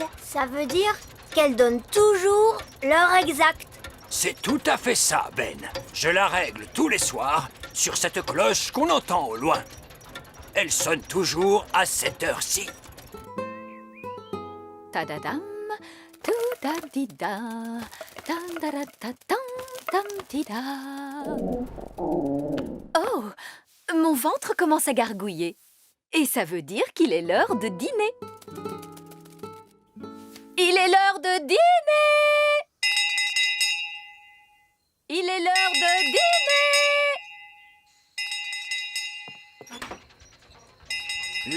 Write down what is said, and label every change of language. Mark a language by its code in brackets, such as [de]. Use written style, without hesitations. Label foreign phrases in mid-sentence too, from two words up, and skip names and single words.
[fr] Ça veut dire qu'elle donne toujours l'heure exacte. C'est tout à fait ça, Ben. Je la règle tous les soirs sur cette cloche qu'on entend au loin. Elle sonne toujours à cette heure-ci. Tadadam, tout-da-di-da, tam-da-da-da-dam, tam-di-da. Oh, mon ventre commence à gargouiller. Et ça veut dire qu'il est l'heure de dîner. Il est l'heure de dîner! Il est l'heure de dîner!